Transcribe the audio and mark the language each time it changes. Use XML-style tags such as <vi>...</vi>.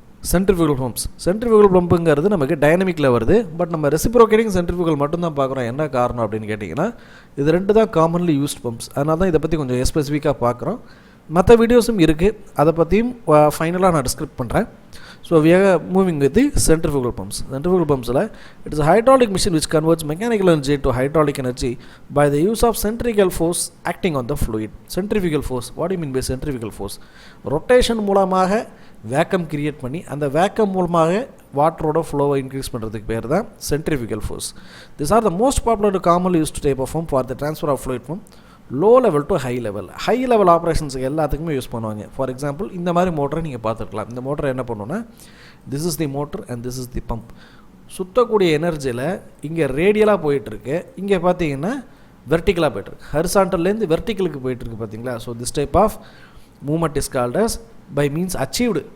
<ta>Centrifugal பம்புங்கிறது நமக்கு டைனமிக்கில் வருது. But நம்ம ரெசிப்ரோகேட்டிங் சென்ட்ரிஃபியூகல் மட்டும்தான் பார்க்குறோம். என்ன காரணம் அப்படின்னு கேட்டிங்கன்னா இது 2 தான்</ta> <en>Commonly used pumps.</en> <ta>அதனால தான் இதை பற்றி கொஞ்சம் ஸ்பெசிஃபிக்காக பார்க்குறோம். மற்ற வீடியோஸும் இருக்குது, அதை பற்றியும் ஃபைனலாக நான் டிஸ்கிரைப் பண்ணுறேன்.</ta> <en>So we are moving with the centrifugal pumps. Centrifugal pumps it is a hydraulic machine which converts mechanical energy to hydraulic energy by the use of centrifugal force acting on the fluid. Centrifugal force, what do you mean by centrifugal force?</en> <ta>Rotation மூலமாக vacuum create பண்ணி அந்த vacuum மூலமாக வாட்டரோட ஃப்ளோவை increase பண்ணுறதுக்கு பேர் தான் centrifugal force.</ta> <en>These are the most popular commonly used type of pump for the transfer of fluid from low level to high level</en> <ta>ஆப்ரேஷன்ஸுக்கு எல்லாத்துக்குமே use பண்ணுவாங்க. ஃபார் எக்ஸாம்பிள் இந்த மாதிரி மோட்டரை நீங்கள் பார்த்துருக்கலாம். இந்த மோட்டரை என்ன பண்ணுன்னா</ta> <en>This is the motor and this is the pump.</en> <ta>சுற்றக்கூடிய எனர்ஜியில் இங்கே ரேடியலாக போயிட்டுருக்கு, இங்கே பார்த்தீங்கன்னா வெர்டிக்கலாக போய்ட்டுருக்கு, ஹரிசாண்டல்லேருந்து வெர்டிக்கலுக்கு போயிட்டுருக்கு. பார்த்தீங்களா?</ta> <en>So this type of movement is called as by means achieved.</en>